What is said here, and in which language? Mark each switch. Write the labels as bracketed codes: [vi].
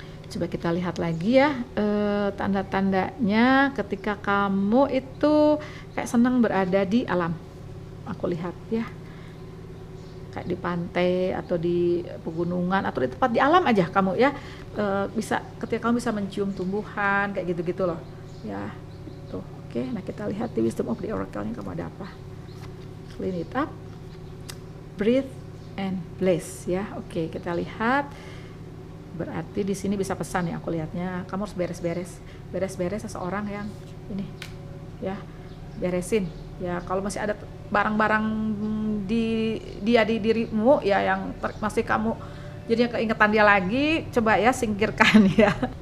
[id] Coba kita lihat lagi ya tanda-tandanya ketika kamu itu kayak senang berada di alam. Aku lihat ya, kayak di pantai atau di pegunungan atau di tempat di alam aja kamu ya, bisa ketika kamu bisa mencium tumbuhan kayak gitu-gitu loh ya. Tuh, oke. Nah kita lihat di Wisdom of the Oracle-nya kamu ada apa. [en] Clean it up, breathe and bless ya. [id] Oke, kita lihat. Berarti di sini bisa pesan ya, aku lihatnya kamu harus beres-beres seseorang yang ini ya, beresin ya. Kalau masih ada barang-barang di dirimu ya yang masih kamu jadinya keingetan dia lagi, coba ya singkirkan ya.